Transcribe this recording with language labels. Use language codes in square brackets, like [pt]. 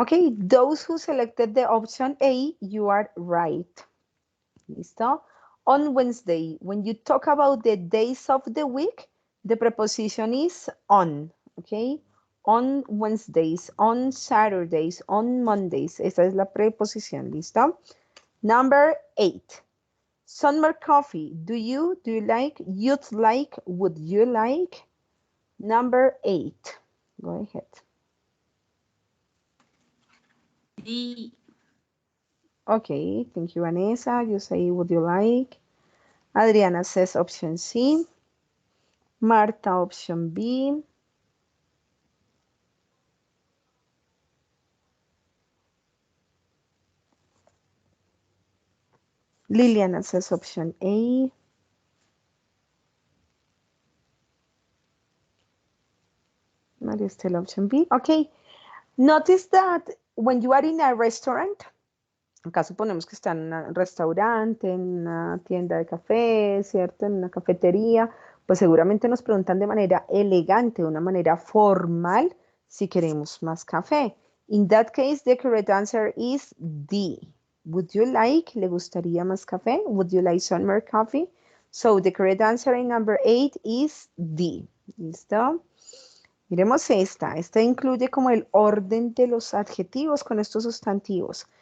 [en] Okay, those who selected the option A, you are right. [es] Listo? [en] On Wednesday, when you talk about the days of the week, the preposition is on, okay? On Wednesdays, on Saturdays, on Mondays. [es] Esa es la preposición, ¿listo? [en] Number 8. Summer coffee. Do you like, you'd like, would you like? Number 8. Go ahead. D. Okay, thank you, Vanessa. You say, would you like? Adriana says option C. Marta, option B. Liliana says option A. Maria Estela, option B. Okay. Notice that when you are in a restaurant, [es] acá suponemos que está en un restaurante, en una tienda de café, ¿cierto? En una cafetería, pues seguramente nos preguntan de manera elegante, de una manera formal, si queremos más café. [en] In that case, the correct answer is D. Would you like? [es] ¿Le gustaría más café? [en] Would you like some more coffee? So the correct answer in number 8 is D. [es] ¿Listo? Miremos esta. Esta incluye como el orden de los adjetivos con estos sustantivos.